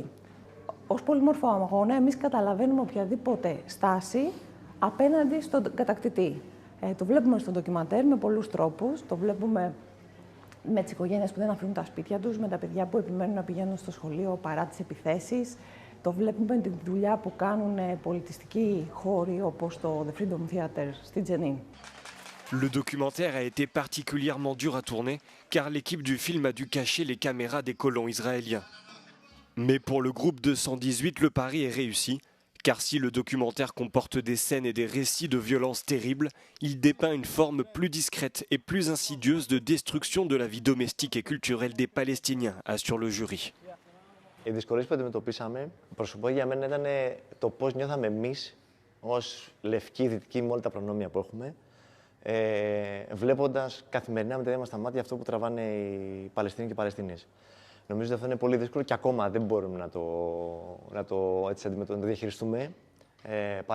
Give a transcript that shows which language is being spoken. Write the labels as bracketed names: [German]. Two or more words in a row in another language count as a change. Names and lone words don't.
[Greek] Ως πολύμορφο αγώνα εμείς καταλαβαίνουμε οποιαδήποτε στάση απέναντι στον κατακτητή. Το βλέπουμε στο ντοκιμαντέρ με πολλούς τρόπους. Το βλέπουμε με τις οικογένειες που δεν αφήνουν τα σπίτια τους, με τα παιδιά που επιμένουν να πηγαίνουν στο σχολείο παρά τις επιθέσεις. Το βλέπουμε με τη δουλειά που κάνουν πολιτιστικοί χώροι όπως το The Freedom Theater στη Τζενίν. [French] Le documentaire a été particulièrement dur à tourner car l'équipe du film a dû cacher les caméras des colons israéliens. Mais pour le groupe 218, le pari est réussi, car si le documentaire comporte des scènes et des récits de violences terribles, il dépeint une forme plus discrète et plus insidieuse de destruction de la vie domestique et culturelle des Palestiniens, assure le jury. [Greek] Οι δυσκολίες που αντιμετωπίσαμε, προσωπικά για μένα ήταν το πώς νιώθαμε εμείς ως λευκοί δυτικοί με όλα τα προνόμια που έχουμε, βλέποντας καθημερινά με τα ίδια μας τα μάτια αυτό που τραβάνε οι Παλαιστίνοι και οι Παλαιστίνες. Νομίζω ότι αυτό είναι πολύ δύσκολο και ακόμα δεν μπορούμε να το διαχειριστούμε πάρα πολύ εύκολα.